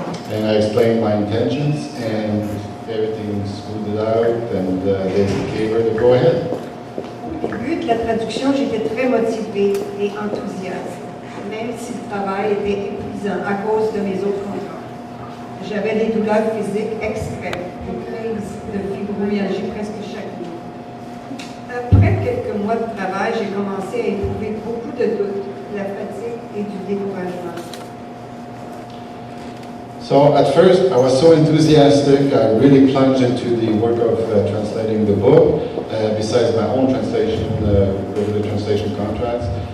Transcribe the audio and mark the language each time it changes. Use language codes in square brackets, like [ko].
[en] And I explained my intentions, and everything smoothed out, and they gave her the go-ahead. [fr] Au début de la traduction, j'étais très motivée et enthousiaste, même si le travail était épuisant à cause de mes autres contrats. J'avais des douleurs physiques extrêmes, des crises de fibromyalgie presque chaque nuit. Après quelques mois de travail, j'ai commencé à éprouver beaucoup de doutes, de la fatigue et du découragement. [en] So at first I was so enthusiastic, I really plunged into the work of translating the book, besides my own translation, regular translation contracts.